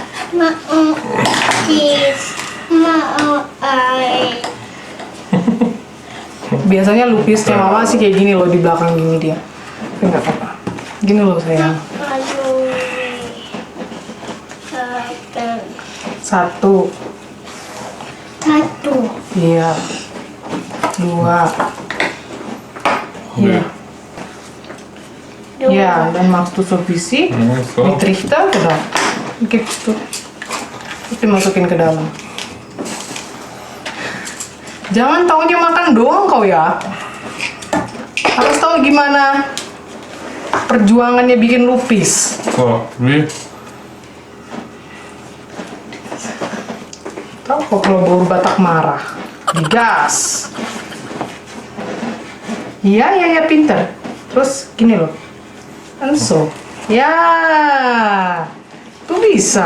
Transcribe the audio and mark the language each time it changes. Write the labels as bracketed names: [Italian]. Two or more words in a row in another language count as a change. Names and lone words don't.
[Indonesian] Biasanya lupisnya mama sih kayak gini loh, di belakang gini dia. Tapi nggak apa-apa. Gini loh sayang. Satu. Iya. Dua. Iya. [German] Ja, dann machst du so ein bisschen So. mit Trichter, genau. Gibst du. [Indonesian] Terus dimasukin ke dalam. Jangan taunya makan doang kau ya. Harus tahu gimana perjuangannya bikin lupis. [German] So, wie? [Indonesian] Tahu kok kalau bau Batak marah. Digas. Iya, pinter. Terus gini loh. So, ya, tuh bisa.